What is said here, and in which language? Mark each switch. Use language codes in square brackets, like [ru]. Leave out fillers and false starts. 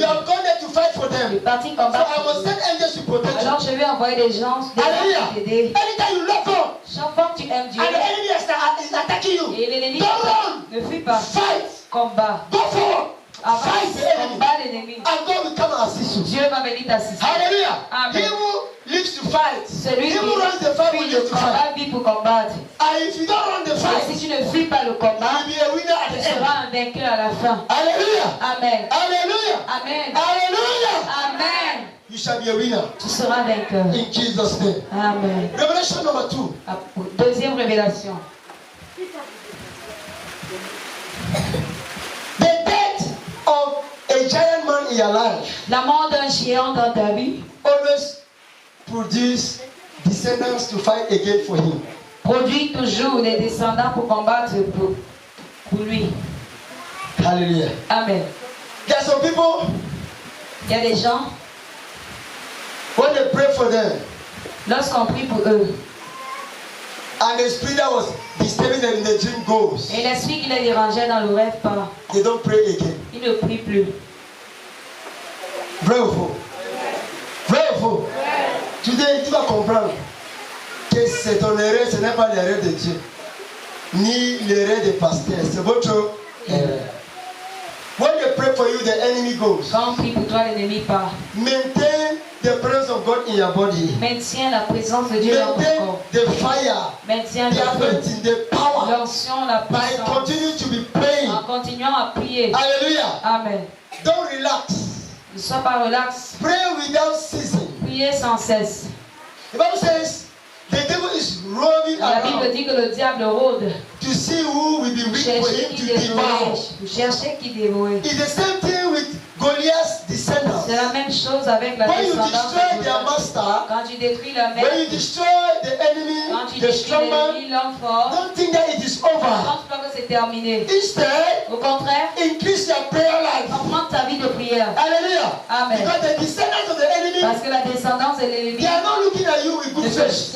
[en] You have gone there to fight for [fr] Tu es [en] them. [fr] parti [en] So [fr] combattre. [en] I must send angels to protect you. [fr] Alors je vais envoyer des gens pour [en] Hallelujah. [fr] t'aider. [en] Anytime you love God [fr] Chaque fois que tu aimes Dieu [en] and the enemy is attacking you, [fr] et l'ennemi [en] don't run. [fr] ne fuis pas. [en] Fight. [fr] Combat. [en] Go forward. [fr] Avance. [en] Fight the enemy. [fr] Combat l'ennemi. [en] And God will come and assist you. [fr] Dieu va venir t'assister. [en] Hallelujah. Amen. He who lives to fight. [fr] Celui [en] He who runs the fight will [fr] fuit [en] live [fr] le [en] to fight. [fr] combat vit pour combattre. [en] And if you don't run the [fr] Et [en] fight, [fr] si tu ne fuis pas le combat, [en] you will be a winner at [fr] tu [en] the end. [fr] seras un vainqueur à la fin. [en] Hallelujah. Amen. Hallelujah. Amen. Hallelujah. Amen. You shall be a winner. [fr] Tu seras vainqueur. [en] In Jesus' name. Amen. Revelation number 2. [fr] Deuxième révélation. [en] The death of a giant man in your life [fr] La mort d'un géant dans ta vie [en] always produce descendants to fight again for him. [fr] produit toujours des descendants pour combattre pour lui. [en] Hallelujah. Amen. There are some people, [fr] Il y a des gens, [en] when they pray for them, [fr] lorsqu'on prie pour eux, [en] and the spirit that was disturbing them in the dream goes, [fr] et l'esprit qui les dérangeait dans le rêve part, [en] they don't pray again. [fr] ils ne prient plus. Vrai ou faux? Vrai ou faux? Tu vas comprendre que c'est ton erreur, ce n'est pas l'erreur de Dieu, ni l'erreur des pasteurs, c'est votre erreur. [en] When they pray for you, the enemy goes. [fr] Quand on prie pour toi, l'ennemi part. [en] Maintain the presence of God in your body. [fr] Maintiens la présence de Dieu dans ton [en] Maintain [fr] corps. [en] the fire, [fr] Maintiens [en] the [fr] le feu, [en] anointing, the power. [fr] l'onction, la [en] By [fr] puissance. [en] continue to be praying. [fr] En continuant à prier. [en] Hallelujah. Amen. Don't relax. [fr] Ne sois pas relax. [en] Pray without ceasing. [fr] Priez sans cesse. [en] The Bible says the devil is roaming [fr] La Bible [en] around [fr] dit que le diable rôde [en] to see who will be [fr] pour [en] weak for [fr] chercher [en] him [fr] qui [en] to devour. [fr] dévorer. Pour chercher qui dévorer. [en] It's the same thing with Goliath's descendants. [fr] C'est la même chose avec la [en] When you [fr] descendance [en] destroy [fr] de [en] their [fr] Goliath. [en] master, [fr] Quand tu détruis le [en] when you [fr] maître, [en] destroy the enemy, [fr] quand tu [en] the [fr] détruis [en] strong man, [fr] l'ennemi, l'homme fort, [en] don't think that it is [fr] ne [en] over. [fr] pense pas que c'est terminé. [en] Instead, [fr] Au contraire, [en] increase your prayer life. [fr] augmente ta vie de prière. [en] Hallelujah. Amen. Because the descendants of the enemy, [fr] Parce que la descendance de l'ennemi [en] they are not looking at you with good face.